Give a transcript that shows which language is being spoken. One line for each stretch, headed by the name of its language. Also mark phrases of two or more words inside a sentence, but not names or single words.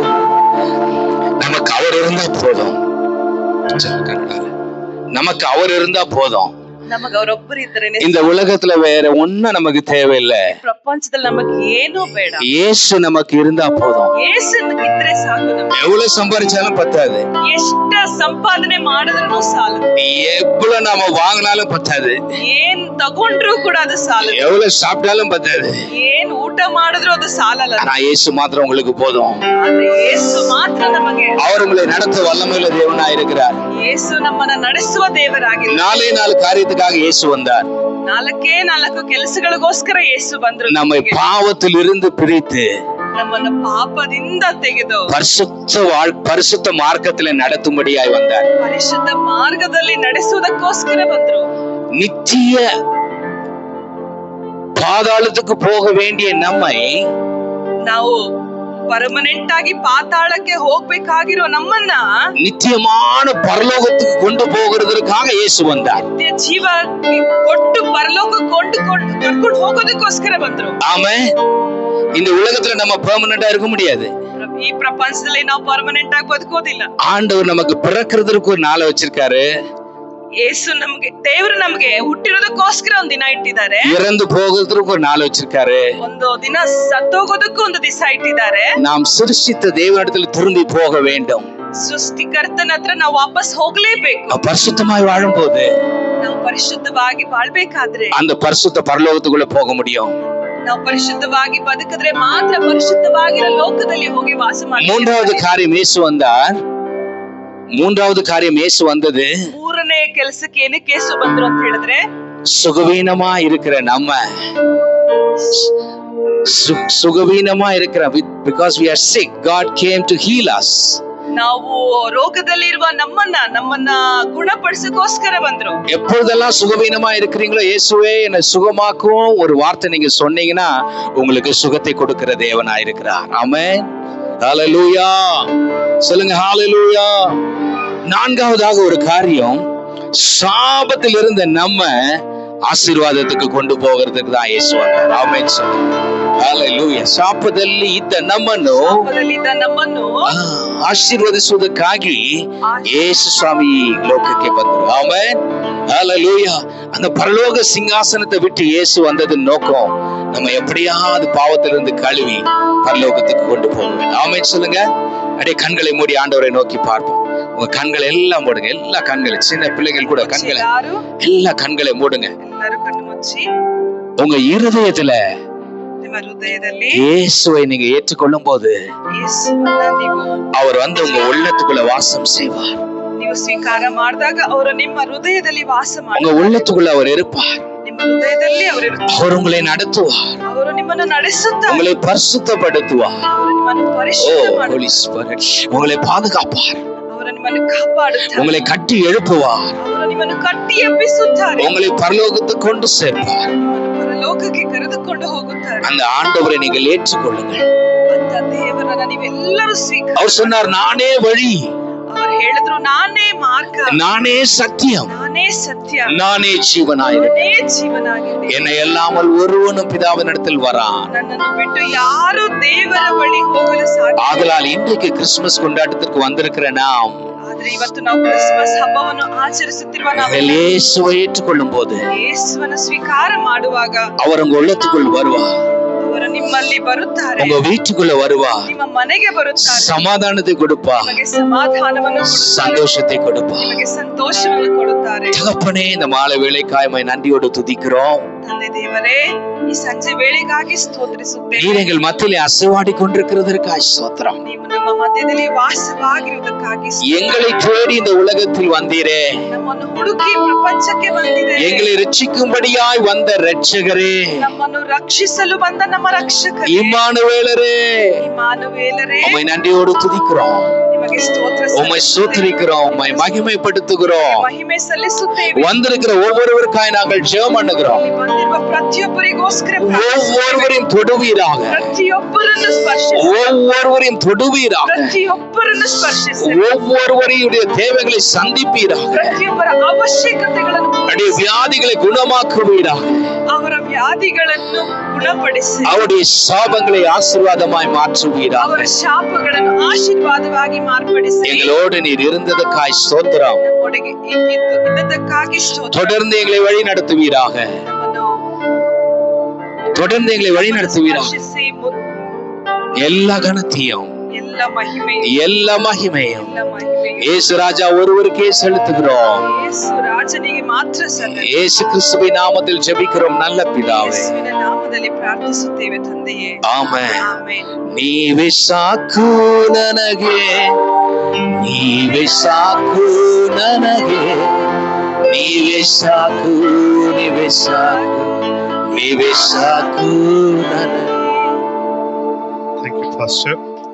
Tamil: நமக்கு அவர் இருந்தா போதும், நமக்கு அவர் இருந்தா போதும்.
Kannada: ನಮಗೆ ಅವರೊಬ್ಬರು ಇದ್ರೇನೆ.
Tamil: இந்த உலகத்துல வேற ஒண்ணும் நமக்கு தேவையில்லை.
Kannada: ಪ್ರಪಂಚದಲ್ಲಿ ನಮಗೆ ಏನೂ ಬೇಡ.
Tamil: இயேசு நமக்கு இருந்தா போதும்.
Kannada: ಯೇಸು ಇದ್ರೆ ಸಾಕು. ನಮಗೆ
Tamil: எவ்வளவு சம்பாதிச்சாலும் பத்தாது,
Kannada: ಎಷ್ಟ ಸಂಪಾದನೆ ಮಾಡಿದ್ರೂ ಸಾಲದು,
Tamil: எவ்வளவு நாம வாங்கினாலும் பத்தாது,
Kannada: ಏನ್ ತಗೊಂಡ್ರು ಕೂಡ ಅದು ಸಾಲದು,
Tamil: எவ்வளவு சாப்பிட்டாலும் பத்தாது.
Kannada: ಏನ್ ಊಟ ಮಾಡಿದ್ರು ಅದು ಸಾಲಲ್ಲ.
Tamil: ஆனா இயேசு மாத்திரம் உங்களுக்கு போதும்.
Kannada: ಆದ್ರೆ ಯೇಸು ಮಾತ್ರ ನಮಗೆ.
Tamil: அவர் உங்களை நடத்த வல்லமையுள்ள தேவனாய் இருக்கிறார்.
Kannada: ಯೇಸು ನಮ್ಮನ್ನ ನಡೆಸುವ ದೇವರಾಗಿದ್ದಾರೆ.
Tamil: நாலே நாலு காரியத்துக்காக இயேசு வந்தார்.
Kannada: ನಾಲ್ಕೇ ನಾಲ್ಕು ಕೆಲಸಗಳಿಗೋಸ್ಕರ ಯೇಸು ಬಂದ್ರು.
Tamil: நம்மை பாவத்தில் இருந்து பிரித்து
Kannada: ನಮ್ಮನ್ನ ಪಾಪದಿಂದ ತೆಗೆದು
Tamil: பரிசுத்த மார்க்கத்திலே நடத்தும்படியாய் வந்தார்.
Kannada: ಪರಿಶುದ್ಧ ಮಾರ್ಗದಲ್ಲಿ ನಡೆಸುವುದಕ್ಕೋಸ್ಕರ ಬಂದ್ರು.
Tamil: நித்திய பாதாளத்துக்கு போக வேண்டிய நம்மை
Kannada: ನಾವು ಪರ್ಮನೆಂಟ್ ಆಗಿ ಪಾತಾಳಕ್ಕೆ ಹೋಗ್ಬೇಕಾಗಿರೋ ನಮ್ಮನ್ನ
Tamil: நித்தியமான பரலோகத்துக்கு கொண்டு போகிறதுக்காக இயேசு வந்தார்.
Kannada: ನಿತ್ಯ ಜೀವ ಕೊಟ್ಟು ಪರಲೋಕಕ್ಕೆ ಕರ್ಕೊಂಡು ಹೋಗೋದಕ್ಕೋಸ್ಕರ ಬಂದ್ರು.
Tamil: ஆமென். இந்த உலகத்துல நம்ம பெர்மனண்டா இருக்க முடியாது.
Kannada: ಈ ಪ್ರಪಂಚದಲ್ಲಿ ನಾವು ಪರ್ಮನೆಂಟ್ ಆಗಿ ಬದುಕೋದಿಲ್ಲ.
Tamil: ஆண்டவர் நமக்கு பிறக்கிறதுக்கு ஒரு நாளை வச்சிருக்காரு.
Kannada: ಯೇಸು ನಮ್ಗೆ, ದೇವರು ನಮ್ಗೆ ಹುಟ್ಟಿರೋದಕ್ಕೋಸ್ಕರ ಒಂದ್ ದಿನ ಇಟ್ಟಿದ್ದಾರೆ.
Tamil: இறந்து போகிறதுக்கு ஒரு நாள் வச்சிருக்காரு.
Kannada: ಒಂದು ದಿನ ಸತ್ತೋಗೋದಕ್ಕೂ ಒಂದು ದಿವಸ ಇಟ್ಟಿದ್ದಾರೆ.
Tamil: நாம் சிருஷ்டித்த தேவனிடத்தில் திரும்பி போக வேண்டும்.
Kannada: ಸೃಷ್ಟಿಕರ್ತನ ಹತ್ರ ನಾವು ವಾಪಸ್ ಹೋಗ್ಲೇಬೇಕು.
Tamil: பரிசுத்தமாய் வாழும்போது
Kannada: ನಾವು ಪರಿಶುದ್ಧವಾಗಿ ಬಾಳ್ಬೇಕಾದ್ರೆ
Tamil: அந்த பரிசுத்த பரலோகத்துக்குள்ள போக முடியும்.
Kannada: ನಾವು ಪರಿಶುದ್ಧವಾಗಿ ಬದುಕಿದ್ರೆ ಮಾತ್ರ ಪರಿಶುದ್ಧವಾಗಿರೋ ಲೋಕದಲ್ಲಿ ಹೋಗಿ ವಾಸ ಮಾಡ್ತೀವಿ.
Tamil: மூன்றாவது காரியம் இயேசு வந்தார். மூன்றாவது காரியம் இயேசு வந்தது.
Kannada: ಮೂರನೇ ಕೆಲಸಕ್ಕೆ ಏನಕ್ಕೆ ಯೇಸು ಬಂದ್ರು ಅಂತ ಹೇಳಿದ್ರೆ,
Tamil: சுகவீனமா இருக்கிற நம்ம, சுகவீனமா இருக்கிற,
English: because we are sick, God came to heal us.
Kannada: ನಾವು ರೋಗದಲ್ಲಿರುವ ನಮ್ಮನ್ನ ಗುಣಪಡಿಸೋಕೋಸ್ಕರ ಬಂದ್ರು.
Tamil: எப்பொழுதெல்லாம் சுகவீனமா இருக்கிறீங்களோ, இயேசுவே என்னை சுகமாக்கும் ஒரு வார்த்தை நீங்க சொன்னீங்கன்னா உங்களுக்கு சுகத்தை கொடுக்கிற தேவனாய் இருக்கிறார். ஆமென். ஹalleluya. சொல்லுங்க ஹalleluya. நான்காவதாக ஒரு காரியம், சாபத்தில் இருந்த நம்ம ಆಶೀರ್ವಾದಕ್ಕೆ கொண்டு போகிறதுக்கு தான் இயேசு வந்தார்.
Kannada: ಆಮೆನ್. ஹalleluya. ಶಾಪದಲ್ಲಿ ಇದ್ದ ನಮ್ಮನ್ನು ಆಶೀರ್ವದಿಸುವುದಕ್ಕಾಗಿ ಯೇಸು ಸ್ವಾಮಿ ಲೋಕಕ್ಕೆ ಬಂದರು. ಆಮೆನ್.
Tamil: ஹalleluya. அந்த பரலோக சிங்காசனத்தை விட்டு இயேசு வந்ததன் நோக்கம் நம்ம எப்படியாவது பாவத்திலிருந்து கழுவி பரலோகத்துக்கு கொண்டு போக வேண்டும். ஆமென் சொல்லுங்க. அப்படியே கண்களை மூடி ஆண்டவரை நோக்கி பார்ப்போம். உங்க கண்களை எல்லாம் மூடுங்க. எல்லா கண்களை, சின்ன பிள்ளைகள் கூட கண்களை, எல்லா கண்களை மூடுங்க. உங்க இருதயத்துல இயேசுவை நீங்க ஏற்றுக்கொள்ளும் போது அவர் வந்து உங்க உள்ளத்துக்குள்ள வாசம் செய்வார்.
Kannada: ನೀವು ಸ್ವೀಕಾರ ಮಾಡಿದಾಗ ಅವರು ನಿಮ್ಮ ಹೃದಯದಲ್ಲಿ ವಾಸ ಮಾಡ್ತಾರೆ.
Tamil: உங்க உள்ளத்துக்குள்ள அவர் இருப்பார்.
Kannada: ನಿಮ್ಮ ಹೃದಯದಲ್ಲಿ ಅವರು ಇರ್ತಾರೆ.
Tamil: அவர் உங்களை நடத்துவார்.
Kannada: ಅವರು ನಿಮ್ಮನ್ನು ನಡೆಸುತ್ತಾರೆ.
Tamil: உங்களை பரிசுத்தப்படுத்துவார்.
Kannada: ಅವರು ನಿಮ್ಮನ್ನು ಪರಿಶುದ್ಧ ಮಾಡುತ್ತಾರೆ.
Tamil: உங்களை பாதுகாப்பார்.
Kannada: ಅವರು ನಿಮ್ಮನ್ನು ಕಾಪಾಡುತ್ತಾರೆ.
Tamil: உங்களை கட்டி எழுப்புவார்.
Kannada: ಅವರು ನಿಮ್ಮನ್ನು ಕಟ್ಟಿ ಎಬ್ಬಿಸುತ್ತಾರೆ.
Tamil: உங்களை பரலோகத்துக்கு கொண்டு சேர்ப்பார்.
Kannada: ಪರಲೋಕಕ್ಕೆ ಕರೆದುಕೊಂಡು ಹೋಗುತ್ತಾರೆ.
Tamil: அந்த ஆண்டவரை நீங்கள் ஏற்றுக்கொள்ளுங்கள்.
Kannada: ಅಂತ ದೇವರನ್ನ ನೀವೆಲ್ಲರೂ ಸ್ವೀಕಾರ.
Tamil: அவர் சொன்னார், நானே வழி,
Kannada: ಅವರು ಹೇಳಿದ್ರು ನಾನೇ ಮಾರ್ಗ,
Tamil: நானே சத்தியம்,
Kannada: ನಾನೇ ಸತ್ಯ,
Tamil: நானே ஜீவனாயிருக்கிறேன்.
Kannada: ನಾನೇ ಜೀವನಾಗಿದ್ದೇನೆ.
Tamil: என்னை அல்லாமல் ஒருவனும் பிதாவினிடத்தில் வரான்.
Kannada: ನನ್ನನ್ನು ಬಿಟ್ಟು ಯಾರು ದೇವರ ಬಳಿ ಹೋಗಲು ಸಾಧ್ಯ.
Tamil: ஆதலால் இன்றைக்கு கிறிஸ்துமஸ் கொண்டாட்டத்திற்கு வந்திருக்கிற நாம்,
Kannada: ಆದ್ರೆ ಇವತ್ತು ನಾವು ಕ್ರಿಸ್ಮಸ್ ಹಬ್ಬವನ್ನು ಆಚರಿಸುತ್ತಿರುವ
Tamil: நீங்கள் இயேசுவை ஏற்றுக்கொள்ளும் போது
Kannada: ಯೇಸುವನ್ನು ಸ್ವೀಕಾರ ಮಾಡುವಾಗ
Tamil: அவர் உங்க உள்ளத்துக்குள் வருவார்.
Kannada: ಅವರು ನಿಮ್ಮಲ್ಲಿ ಬರುತ್ತಾರೆ.
Tamil: உங்க வீட்டுக்குள்ள வருவார்.
Kannada: ನಿಮ್ಮ ಮನೆಗೆ ಬರುತ್ತಾರೆ.
Tamil: சமாதானத்தை கொடுப்பார்.
Kannada: ನಿಮಗೆ ಸಮಾಧಾನವನ್ನು ಕೊಡುತ್ತಾರೆ.
Tamil: சந்தோஷத்தை கொடுப்பார்.
Kannada: ನಿಮಗೆ ಸಂತೋಷವನ್ನು ಕೊಡುತ್ತಾರೆ.
Tamil: தகப்பனே, இந்த மாலை வேளைக்காய் நன்றியோடு துதிக்கிறோம்.
Kannada: ತಂದೆ ದೇವರೇ, ಈ ಸಂಜೆ ವೇಳೆಗಾಗಿ ಸ್ತೋತ್ರಿಸುತ್ತೇವೆ.
Tamil: நீர் எங்கள் மத்தியிலே அசைவாடி கொண்டிருக்கிறதற்காய் ஸ்தோத்திரம்.
Kannada: ನೀವು ನಮ್ಮ ಮಧ್ಯದಲ್ಲಿ ವಾಸವಾಗಿರುವುದಕ್ಕಾಗಿ
Tamil: எங்களை தேடி இந்த உலகத்தில் வந்தீரே,
Kannada: ನಮ್ಮನ್ನು ಹುಡುಕಿ ಪ್ರಪಂಚಕ್ಕೆ ಬಂದಿದೆ.
Tamil: எங்களை ரட்சிக்கும்படியாய் வந்த இரட்சகரே,
Kannada: ನಮ್ಮನ್ನು ರಕ್ಷಿಸಲು ಬಂದ ನಮ್ಮ ರಕ್ಷಕರೇ,
Tamil: இம்மானுவேலரே,
Kannada: ಇಮ್ಮಾನುವೇಲರೇ,
Tamil: உம்மை நன்றியோடு துதிக்கிறோம்,
Kannada: ನಿಮಗೆ ಸ್ತೋತ್ರ
Tamil: உம்மை ஸ்தோத்திரிக்கிறோம், உம்மை மகிமைப்படுத்துகிறோம்.
Kannada: ಮಹಿಮೆ ಸಲ್ಲಿಸುತ್ತೇವೆ.
Tamil: வந்திருக்கிற ஒவ்வொருவருக்காய் நாங்கள் ஜெபம் பண்ணுகிறோம்.
Kannada: ಇಲ್ಲಿ ಬಂದಿರುವ ಪ್ರತಿಯೊಬ್ಬರಿಗೋಸ್ಕರ
Tamil: ஒவ்வொருவரையும் தொடுவீராக,
Kannada: ಪ್ರತಿಯೊಬ್ಬರನ್ನು ಸ್ಪರ್ಶಿಸಿ,
Tamil: ஒவ்வொருவரையும் தொடுவீராக,
Kannada: ಪ್ರತಿಯೊಬ್ಬರನ್ನು ಸ್ಪರ್ಶಿಸಿ,
Tamil: ஒவ்வொருவரையுடைய தேவைகளை சந்திப்பீராக,
Kannada: ಪ್ರತಿಯೊಬ್ಬರ ಅವಶ್ಯಕತೆಗಳನ್ನು
Tamil: அவருடைய வியாதிகளை குணமாக்குவீராக,
Kannada: ಅವರ ವ್ಯಾಧಿಗಳನ್ನು ಗುಣಪಡಿಸಿ,
Tamil: அவருடைய சாபங்களை ஆசீர்வாதமாய் மாற்றுவீராக.
Kannada: ಅವರ ಶಾಪಗಳನ್ನು ಆಶೀರ್ವಾದವಾಗಿ ಮಾರ್ಪಡಿಸಿ,
Tamil: எங்களோடு நீர் இருந்ததற்காய் ஸ்தோத்திரம்.
Kannada: ನಮ್ಮೊಳಗೆ ಇದ್ದದಕ್ಕಾಗಿ ಸ್ತೋತ್ರ.
Tamil: தொடர்ந்து எங்களை வழி நடத்துவீராக,
Kannada: ನಮ್ಮನ್ನು
Tamil: தொடர்ந்து எங்களை வழி நடத்துவீராக.
Kannada: ಸ್ಪರ್ಶಿಸಿ,
Tamil: எல்லா கனத்தையும்
Kannada: ಎಲ್ಲ ಮಹಿಮೆಯು,
Tamil: எல்லா மகிமையும்
Kannada: ಎಲ್ಲ ಮಹಿಮೆಯು
Tamil: இயேசு ராஜா ஒருவருக்கே செலுத்துகிறோம்.
Kannada: ಯೇಸು ರಾಜನಿಗೆ ಮಾತ್ರ ಸಲ್ಲಲಿ.
Tamil: இயேசு கிறிஸ்துவின் நாமத்தில் ஜெபிக்கிறோம் நல்ல பிதாவே.
Kannada: ಯೇಸುವಿನ ನಾಮದಲ್ಲಿ ಪ್ರಾರ್ಥಿಸುತ್ತೇವೆ ತಂದೆಯೇ. ಆಮೆನ್. ಆಮೆನ್. ನೀವೇ ಸಾಕು ನನಗೆ, ನೀವೇ ಸಾಕು ನನಗೆ, ನೀವೇ ಸಾಕು, ನೀವೇ ಸಾಕು, ನೀವೇ ಸಾಕು ನನಗೆ.
English: Thank you, Pastor.